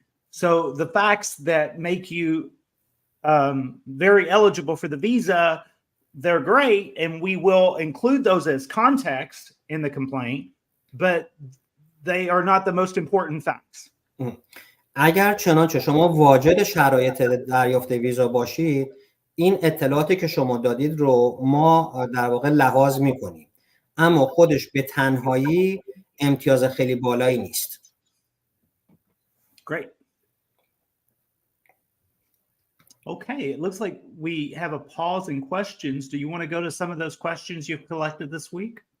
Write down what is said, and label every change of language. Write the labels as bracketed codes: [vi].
[en] So the facts that make you very eligible for the visa, they're great, and we will include those as context in the complaint, but they are not the most important facts. [fa] اگر چنانچه شما واجد شرایط دریافت ویزا باشید، این اطلاعاتی که شما دادید رو ما در واقع لحاظ می‌کنیم، اما خودش به تنهایی امتیاز خیلی بالایی نیست. [en] Great. Okay, it looks like we have a pause in questions. Do you want to go to some of those questions you've collected this week?